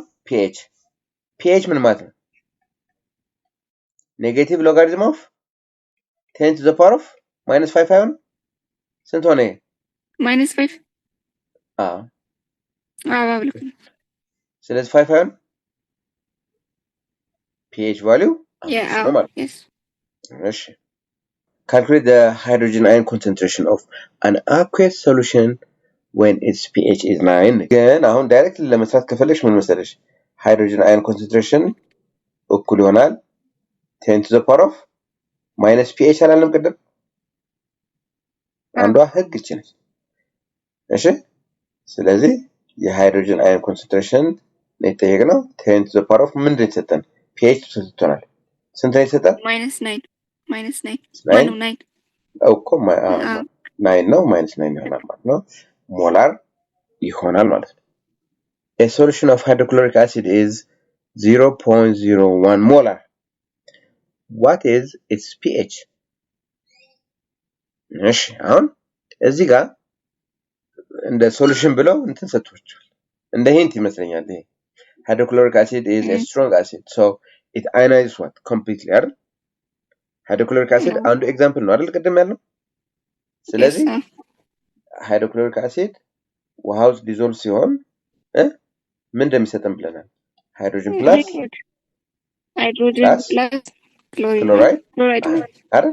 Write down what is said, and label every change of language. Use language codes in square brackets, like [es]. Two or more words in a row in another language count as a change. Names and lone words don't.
[en] pH pH [am] ምን ማለት ነው? [en] negative logarithm of 10 to the power of minus 5 [am] አይሆን? ስንት ሆነ? [en] minus 5 [am] አዎ ስለዚህ 5 አይሆን? [en] pH value [am] ነው ማለት ነው። እሺ [en] calculate the hydrogen ion concentration of an aqueous solution when its pH is 9 [am] ግን አሁን ዳይሬክትሊ ለመስራት ከፈለግሽ ምን መሰለሽ? [en] hydrogen ion concentration [am] እኩል ይሆናል [en] 10 to the power of minus pH [am] አላለም ቅድም? አንዷ ህግ እቺ ነች። እሺ ስለዚህ [en] hydrogen ion concentration [am] የተጠየቅነው [en] 10 to the power of [am] ምንድን ነው የተሰጠን? pH ተሰጥቶናል። ስንት ነው የተሰጠን? -9 እኮ 9 ነው -9 ይሆናል ማለት ነው። ሞላር ይሆናል ማለት ነው። [en] A solution of hydrochloric acid is 0.01 molar. What is its pH? [am] እሺ አሁን እዚህ ጋር እንደ ሶሉሽን ብለው እንትን ሰጥቷቸዋል። እንደ ሂንት ይመስለኛል ይሄ [en] hydrochloric acid is a strong acid so it ionizes what completely [am] አይደል? [en] hydrochloric acid [am] አንዱ ኤግዛምፕል ነው አይደል ቅድም ያልነው። ስለዚህ [en] hydrochloric acid [am] ውሃ ውስጥ ዲዞልቭ ሲሆን ምን እንደሚሰጠን ብለናል? [en] hydrogen plus chloride [am] አይደል?